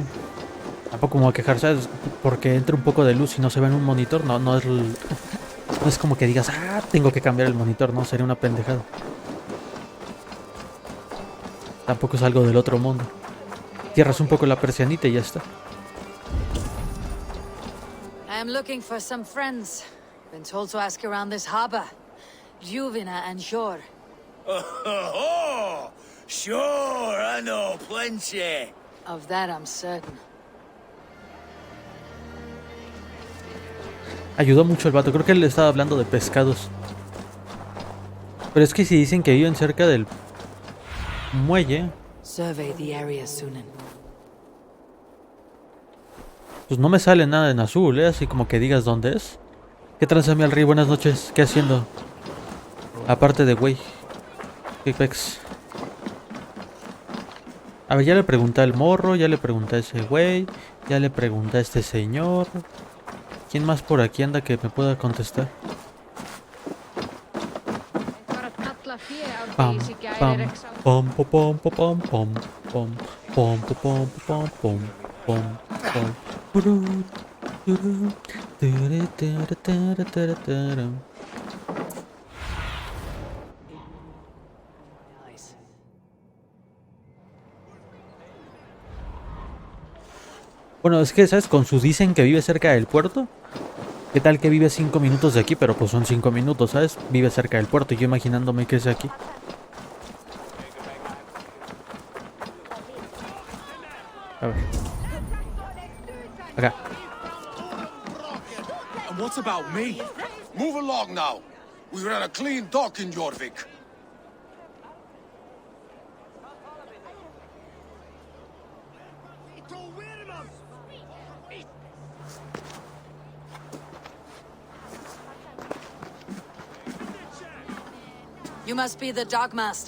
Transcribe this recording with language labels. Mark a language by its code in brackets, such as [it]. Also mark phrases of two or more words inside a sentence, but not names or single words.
[es] Tampoco me voy a quejar, ¿sabes? Porque entra un poco de luz y no se ve en un monitor. No es como que digas, tengo que cambiar el monitor. No, sería una pendejada. Tampoco es algo del otro mundo. Cierras un poco la persianita y ya está. [en] I am looking for some friends. Been told to ask around this harbor. Juvina and Hjor. Oh, sure, I know plenty. Of that I'm certain. [es] Ayudó mucho el vato. Creo que él le estaba hablando de pescados. Pero es que si dicen que viven cerca del muelle, [en] Survey the area, Sunan. [es] pues no me sale nada en azul, así como que digas dónde es. ¿Qué tranza, mi Alri? Buenas noches. ¿Qué haciendo? Aparte de güey. ¿Qué pex? A ver, ya le pregunté al morro, ya le pregunté a ese güey, ya le pregunté a este señor. ¿Quién más por aquí anda que me pueda contestar? Pam, pam, pom, pom, pom, pom, pom, pom, pom, pom, pom, pom, pom, pom. Bueno, es que, ¿sabes? Con sus dicen que vive cerca del puerto. ¿Qué tal que vive 5 minutos de aquí? Pero pues son 5 minutos, ¿sabes? Vive cerca del puerto y yo imaginándome que es de aquí. A ver. Acá. [en] And what about me? Move along now. We ran a clean dock in Jorvik. You must be the dogmaster.